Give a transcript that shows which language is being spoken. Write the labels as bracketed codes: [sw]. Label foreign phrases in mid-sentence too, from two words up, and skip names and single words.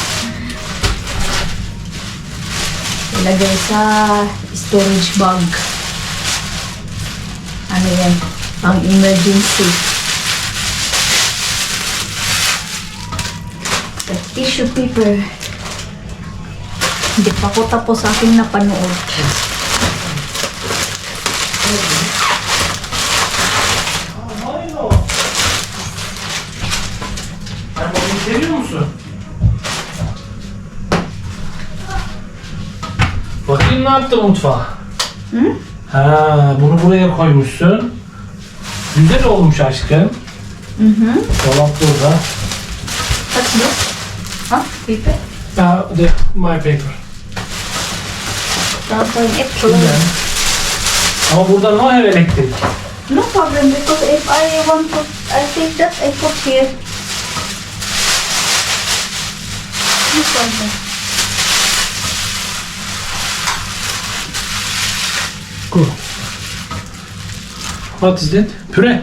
[tl] Ilagay sa storage bag. Ano yan? Pang emergency. Sa tissue paper. Hindi pa ko tapos aking napanood. [tr] Sen babayı seviyor musun? Bakayım ne yaptın mutfağa? Hı? Ha, bunu buraya koymuşsun. Güzel olmuş aşkım. Dolap burada. [en] What's this? Huh? Paper? My paper. [tl] Tapos ito. [tr] Güzel. Ama burada [en] no have [tr] elektrik. [en] No problem because if I want to, I think that I put here. No problem. Cool. What is that? Püre.